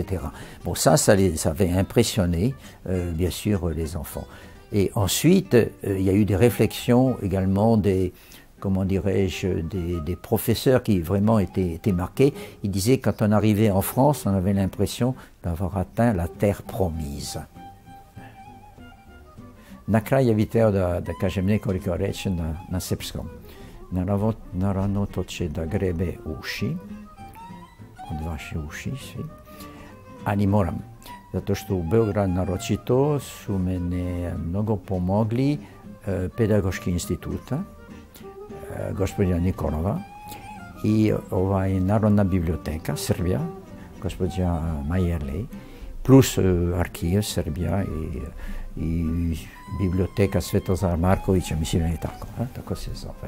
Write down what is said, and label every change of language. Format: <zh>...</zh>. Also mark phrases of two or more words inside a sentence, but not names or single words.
<fr>Bon, ça avait impressionné, bien sûr, les enfants. Et ensuite, il y a eu des réflexions également comment dirais-je, des professeurs qui vraiment étaient marqués. Ils disaient que quand on arrivait en France, on avait l'impression d'avoir atteint la terre promise.</fr> <sr>Na kraju videa da kažem nekoliko reći na srpskom. Naravno to će da grebe uši, od vaše uši svi, ali moram. Zato što u Beogradu naročito su mene mnogo pomogli Pedagoški instituta, gospođa Nikolova i Narodna biblioteka Srbija, gospođa Majerlej, plus arhiv Srbija i biblioteka Svetozara Markovića, mislim je tako se zove.</sr>